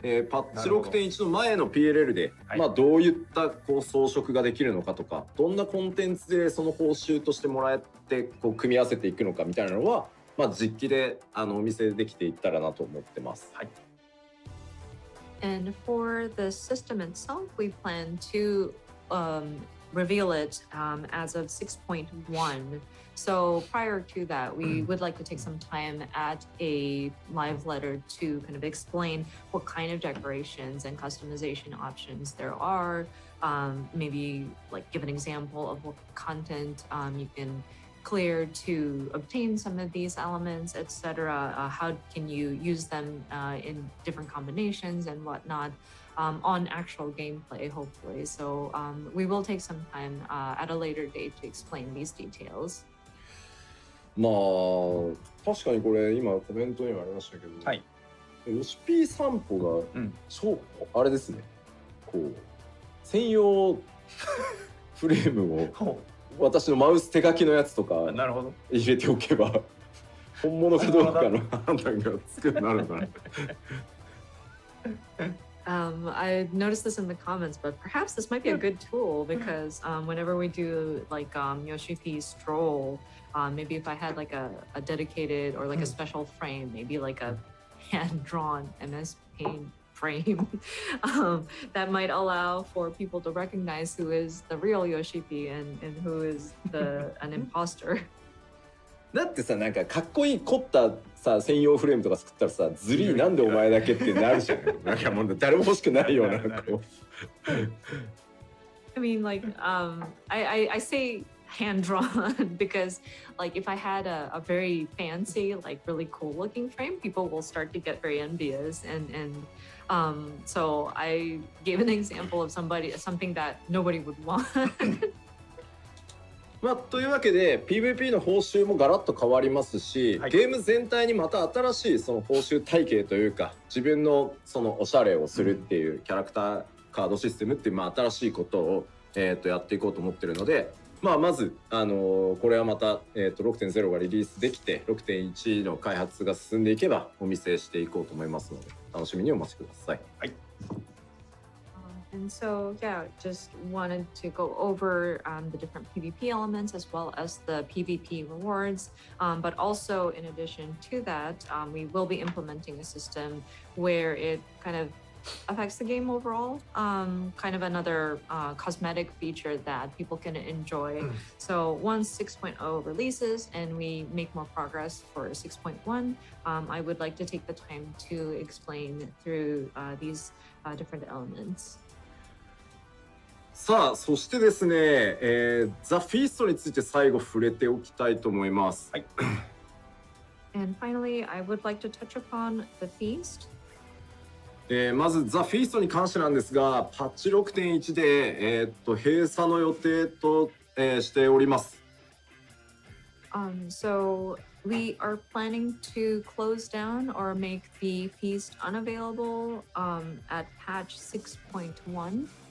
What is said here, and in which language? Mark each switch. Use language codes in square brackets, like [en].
[ja] パッチ6.1の前の PLL で、まあ、どういったこう装飾ができるのかとか、どんなコンテンツでその報酬としてもらえてこう組み合わせていくのかみたいなのは、まあ、実機でお見せできていったらなと思ってます。はい。 [en] And for the system itself, we plan to reveal it as of 6.1. So prior to that, we would like to take some time at a live letter to kind of explain what kind of decorations and customization options there are. Maybe like give an example of what content you can clear to obtain some of these elements, etc. How can you use them in different combinations and whatnot on actual gameplay, hopefully. So we will take some time at a later date to explain these details. [ja] まあ確かにこれ今コメントにもありましたけど、はい、ヨシピー散歩が超、あれですね、こう専用フレームを私のマウス手書きのやつとか入れておけば本物かどうかの判断がつくようになるのかな。 [en] I noticed this in the comments, but perhaps this might be a good tool because whenever we do like Yoshipi's stroll, maybe if I had like a dedicated or like a special frame, maybe like a hand-drawn MS Paint frame, that might allow for people to recognize who is the real Yoshipi and who is an imposter. [ja] だってさ、なんかかっこいい凝ったさ専用フレームとか作ったらさ、ズリーなんでお前だけってなるじゃん。なんかもう誰も欲しくないようなこう。 [en] I mean, like, I say hand-drawn because, like, if I had a very fancy, like, really cool-looking frame, people will start to get very envious, and so I gave an example of something that nobody would want. [ja] まあ、というわけで PVP の報酬もガラッと変わりますし、はい、ゲーム全体にまた新しいその報酬体系というか自分のそのおしゃれをするっていうキャラクターカードシステムっていうまあ新しいことを、やっていこうと思ってるので、まあ、まず、これはまた、6.0 がリリースできて 6.1 の開発が進んでいけばお見せしていこうと思いますので楽しみにお待ちください。はい。 [en] And so, yeah, just wanted to go over the different PvP elements as well as the PvP rewards. But also, in addition to that, we will be implementing a system where it kind of affects the game overall. Kind of another cosmetic feature that people can enjoy. So once 6.0 releases and we make more progress for 6.1, I would like to take the time to explain through these different elements. [ja] さあ、そしてですね、ザ・フィーストについて最後触れておきたいと思います。はい。 [en] And finally, I would like to touch upon the feast. [ja] まずザ・フィーストに関してなんですが、パッチ 6.1 で、閉鎖の予定と、しております。 [en] So we are planning to close down or make the feast unavailable at patch 6.1.